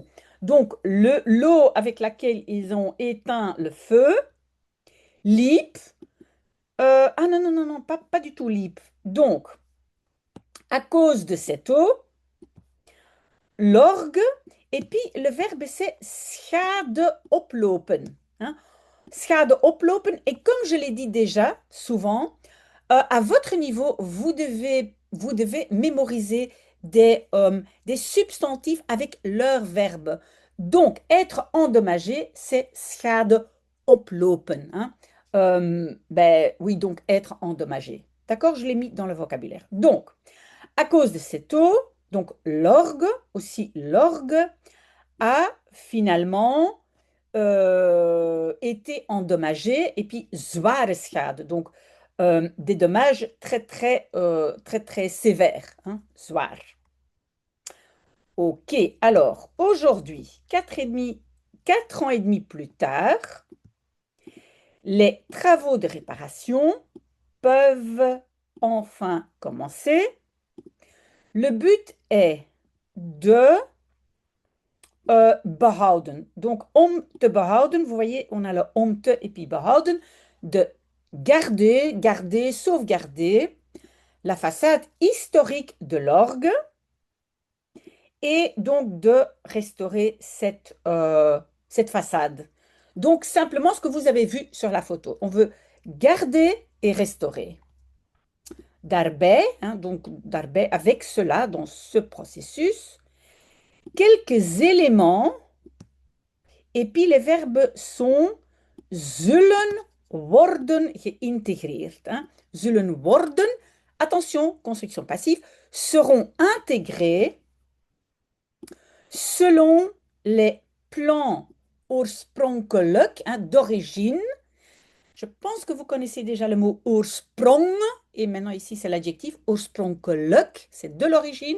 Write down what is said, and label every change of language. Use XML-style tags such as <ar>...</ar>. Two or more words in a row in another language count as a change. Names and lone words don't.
<fr>Donc l'eau avec laquelle ils ont éteint le feu, l'IP, ah non, non, non, non, pas du tout l'IP. Donc, à cause de cette eau, l'orgue, et puis le verbe c'est</fr> <nl>schade oplopen,</nl> <fr>hein.</fr> <nl>Schade oplopen,</nl> <fr>et comme je l'ai dit déjà souvent, à votre niveau, vous devez mémoriser des substantifs avec leur verbe. Donc, être endommagé, c'est</fr> <nl>schade oplopen,</nl> <fr>hein. Ben, oui, donc être endommagé. D'accord? Je l'ai mis dans le vocabulaire. Donc, à cause de cette eau, donc l'orgue, aussi l'orgue, a finalement été endommagé et puis</fr> <nl>zware schade,</nl> <fr>donc des dommages très très très très sévères, hein, zwaar. Ok, alors aujourd'hui, 4 ans et demi plus tard, les travaux de réparation peuvent enfin commencer. Le but est de behouden.</fr> <nl>Donc, om te behouden,</nl> <fr>vous voyez, on a le</fr> <nl>om te</nl> <fr>et puis behouden, de garder, sauvegarder la façade historique de l'orgue et donc de restaurer cette façade. Donc, simplement ce que vous avez vu sur la photo. On veut garder et restaurer. Daarbij, hein, donc daarbij, avec cela, dans ce processus, quelques éléments. Et puis les verbes sont</fr> <nl>zullen worden geïntegreerd,</nl> <fr>hein.</fr> <nl>Zullen worden,</nl> <fr>attention, construction passive, seront intégrés selon les plans oorspronkelijk, hein, d'origine. Je pense que vous connaissez déjà le mot oorsprong, et maintenant ici c'est l'adjectif oorspronkelijk, c'est de l'origine.</fr>